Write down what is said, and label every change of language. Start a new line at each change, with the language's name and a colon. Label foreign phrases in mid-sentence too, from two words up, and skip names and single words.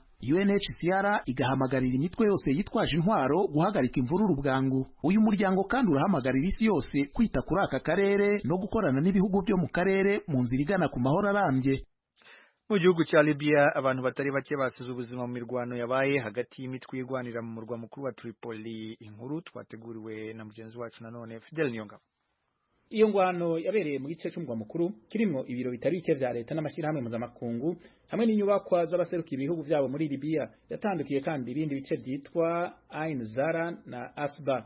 Rundi: UNHCR igahamagarira imitwe yose yitwaje intwaro guhagarika imvururu bwangu.
Kinyarwanda: Uyu muryango kandi urahamagarira isi yose kwita kuri aka karere no gukorana n'ibihugu byo mu karere mu nzira igana ku mahoro arambye. Mu gihugu cya Libya abantu batari bake basize ubuzima mu mirwano yabaye hagati y'imitwe irwanira mu murwa mukuru wa Tripoli. Inkuru twateguriwe na mugenzi wacu nanone Fidel Nyonga.
Rundi: Iyo ngwano yabereye mu gice cy'umurwa mukuru kirimo ibiro bitari bike vya leta n'amashyirahamwe mpuzamakungu hamwe n'inyubakwa z'abaserukiye ibihugu byabo muri Libya. Yatandukiye kandi ibindi bice byitwa Ain Zara na Asba.